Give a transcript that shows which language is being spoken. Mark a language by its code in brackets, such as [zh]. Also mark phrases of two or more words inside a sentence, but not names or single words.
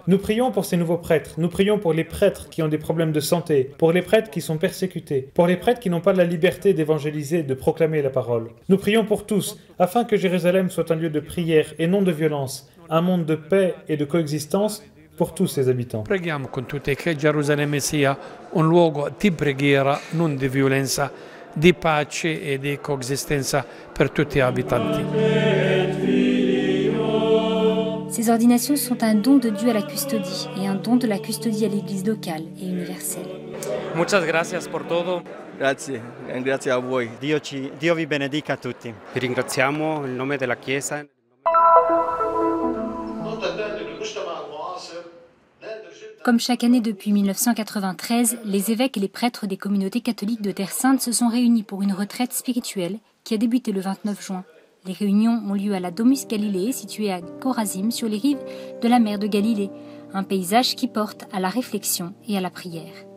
[fr] Nous prions pour ces nouveaux prêtres. Nous prions pour les prêtres qui ont des problèmes de santé, pour les prêtres qui sont persécutés, pour les prêtres qui n'ont pas la liberté d'évangéliser, de proclamer la parole. Nous prions pour tous, afin que Jérusalem soit un lieu de prière et non de violence, un monde de paix et de coexistence pour tous ses habitants. [it] Preghiamo con tutti che Gerusalemme sia un luogo di preghiera, non di violenza, di pace e di coesistenza per tutti gli abitanti. [fr] Ces ordinations sont un don de Dieu à la custodie et un don de la custodie à l'Église locale et universelle. [es] Muchas gracias por todo. [it] Grazie, e grazie a voi. Dio vi benedica a tutti. Vi ringraziamo in nome della Chiesa. [fr] Comme chaque année depuis 1993, les évêques et les prêtres des communautés catholiques de Terre Sainte se sont réunis pour une retraite spirituelle qui a débuté le 29 juin. Les réunions ont lieu à la Domus Galilei, située à Chorazim, sur les rives de la mer de Galilée, un paysage qui porte à la réflexion et à la prière.